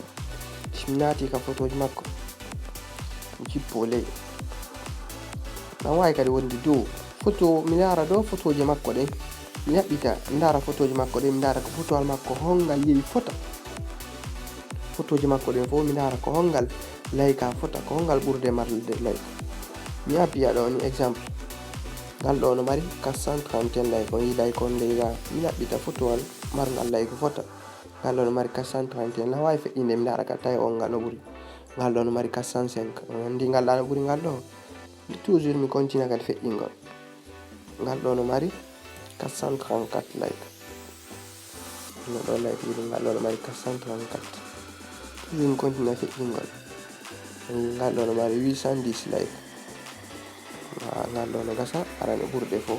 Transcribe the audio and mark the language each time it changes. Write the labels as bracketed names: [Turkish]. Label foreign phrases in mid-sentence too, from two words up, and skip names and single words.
[Fula] si mi naati ka photo ji makko mi jippo ley, na wawi kadi wonde dow photo, mi yara dow photo ji makko ɗe mi yaɓɓita mi dara photo ji makko ɗe, mi dara ko photo al makko hongal yehi fota, photo ji makko ɗen fo mi dara ko hongal layka fota, ko hongal ɓurde marde like. mi appiya ɗo ni exemple ngal ɗo no mari 431 like, on yi like on ley ga, mi yaɓɓita photo al marngal like fota, ngal ɗo no mari 431, na wawi feƴƴinde mi dara ka tawi on ngal no ɓuri, ngal ɗo no mari 405, on andi ngal ɗa no ɓuri ngal ɗo, toujours mi continue kadi feƴƴingol, ngal ɗo no mari 434 like, no ɗo like ɗiɗi, ngal ɗo no mari 434, toujours mi continue feƴƴingol, ngal ɗo no mari 810 like, ngal ɗo no gasa arano ɓurde fo.